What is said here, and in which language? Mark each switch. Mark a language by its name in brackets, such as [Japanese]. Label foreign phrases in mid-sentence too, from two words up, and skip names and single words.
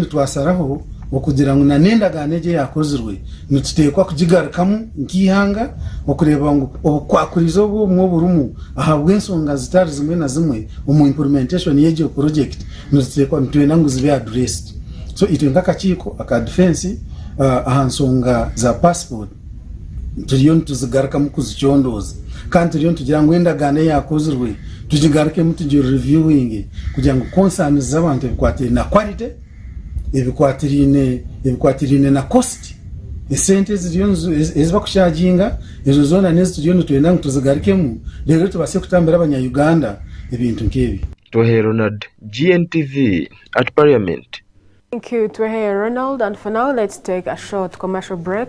[Nyankole] twasaraho okugira ngo nanendagane eje yakozirwe nitutekwa kugigarukamu nkihanga okureba ngo obukwakurizo obwo burumu ahabwe ensonga zitari zimwe na zimwe omu implementation y'ejo project nitutekwa ntwena ngo zibe [English] addressed so [Nyankole] itwe nk'akakiiko aka defense ahansonga za passport turiyo nituzigarukamu kuzicyondoza kandi turiyo tugira ngo endagane yakozirwe tugigaruke mutugiye reviewing kugira ngo concerns z'abantu ebikwatire na quality ebikwatirine na cost esente ziriyo ezibakushaginga ezo zona nezi turiyo nitwenda ngo tuzigarukemu rero tubase kutambira abanya-Uganda ebintu nk'ebi. [English] Twahe Ronald, GNTV at Parliament. Thank you, Twahe Ronald, and for now let's take a short commercial break.